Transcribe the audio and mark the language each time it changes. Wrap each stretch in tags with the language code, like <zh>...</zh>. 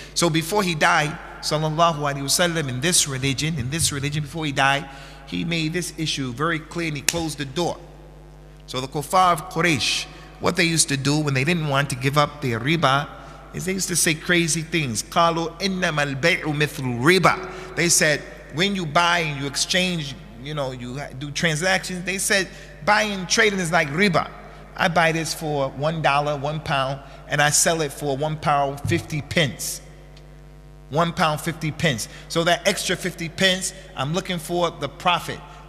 <en>So before he died, sallallahu alaihi wasallam, in this religion, before he died, he made this issue very clear and he closed the door. So the kuffar of Quraysh, what they used to do when they didn't want to give up their riba is they used to say crazy things.</en> <ar>قالوا إنما البيع مثل الربا.</ar> <en>They said when you buy and you exchange, you do transactions, they said buying and trading is like riba. I buy this for $1, £1, and I sell it for £1 50 pence. £1 50 pence. So that extra 50 pence, I'm looking for the profit.</en>